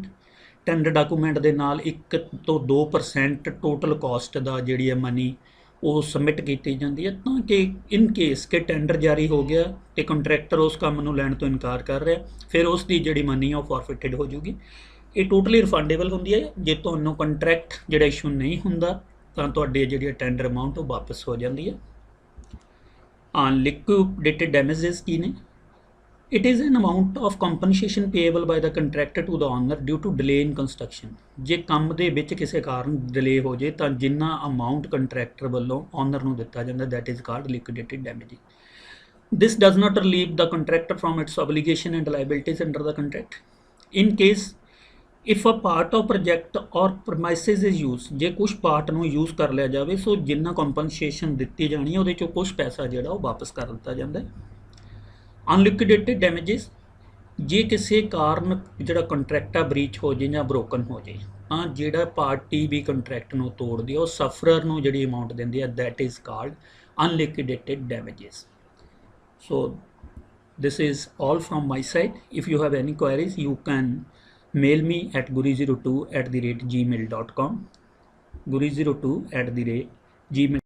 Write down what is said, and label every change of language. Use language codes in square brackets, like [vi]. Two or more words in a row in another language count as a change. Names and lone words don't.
[en] tender document [pa] ਦੇ ਨਾਲ 1 ਤੋਂ 2% [en] total cost [pa] ਦਾ ਜਿਹੜੀ ਹੈ ਮਨੀ ਉਹ ਸਬਮਿਟ ਕੀਤੀ ਜਾਂਦੀ ਹੈ, ਤਾਂ ਕਿ [en] in case [pa] ਕਿ ਟੈਂਡਰ ਜਾਰੀ ਹੋ ਗਿਆ ਤੇ ਕੰਟਰੈਕਟਰ ਉਸ ਕੰਮ ਨੂੰ ਲੈਣ ਤੋਂ ਇਨਕਾਰ ਕਰ ਰਿਹਾ, ਫਿਰ ਉਸ ਦੀ ਜਿਹੜੀ ਮਨੀ ਆ ਉਹ ਫੋਰਫਿਟਡ ਹੋ ਜੂਗੀ। ਇਹ [en] totally refundable [pa] ਹੁੰਦੀ ਹੈ। ਜੇ ਤੁਹਾਨੂੰ ਕੰਟਰੈਕਟ ਜਿਹੜਾ ਇਸ਼ੂ ਨਹੀਂ ਹੁੰਦਾ ਤਾਂ ਤੁਹਾਡੀ ਜਿਹੜੀ [en] tender amount [pa] ਉਹ ਵਾਪਸ ਹੋ ਜਾਂਦੀ ਹੈ। [en] liquidated damages [pa] ਕੀ ਨੇ? [en] It is an amount of compensation payable by the contractor to the owner due to delay in construction. [pa] ਜੇ ਕੰਮ ਦੇ ਵਿੱਚ ਕਿਸੇ ਕਾਰਨ ਡਿਲੇ ਹੋ ਜੇ ਤਾਂ ਜਿੰਨਾ ਅਮਾਊਂਟ ਕੰਟਰੈਕਟਰ ਵੱਲੋਂ ਓਨਰ ਨੂੰ ਦਿੱਤਾ ਜਾਂਦਾ [en] that is called liquidated damages. This does not relieve the contractor from its obligation and liabilities under the contract. In case if a part of project or premises is used, [pa] ਜੇ ਕੁਝ ਪਾਰਟ ਨੂੰ ਯੂਜ਼ ਕਰ ਲਿਆ ਜਾਵੇ ਸੋ ਜਿੰਨਾ ਕੰਪਨਸੇਸ਼ਨ ਦਿੱਤੀ ਜਾਣੀ ਹੈ ਉਹਦੇ ਚੋਂ ਕੁਝ ਪੈਸਾ ਜਿਹੜਾ ਉਹ ਵਾਪਸ ਕਰ ਦਿੱਤਾ ਜਾਂਦਾ ਹੈ। [en] unliquidated damages, [pa] ਜੇ ਕਿਸੇ ਕਾਰਨ ਜਿਹੜਾ ਕੰਟਰੈਕਟ ਆ ਬਰੀਚ ਹੋ ਜੇ ਜਾਂ ਬ੍ਰੋਕਨ ਹੋ ਜੇ ਤਾਂ ਜਿਹੜਾ ਪਾਰਟੀ ਵੀ ਕੰਟਰੈਕਟ ਨੂੰ ਤੋੜਦੀ ਹੈ ਉਹ ਸਫਰਰ ਨੂੰ ਜਿਹੜੀ ਅਮਾਊਂਟ ਦਿੰਦੀ ਹੈ [en] that is called unliquidated damages. ਸੋ this is all from my side. If you have any queries you can mail me at guri02@gmail.com, guri02@gmail.com.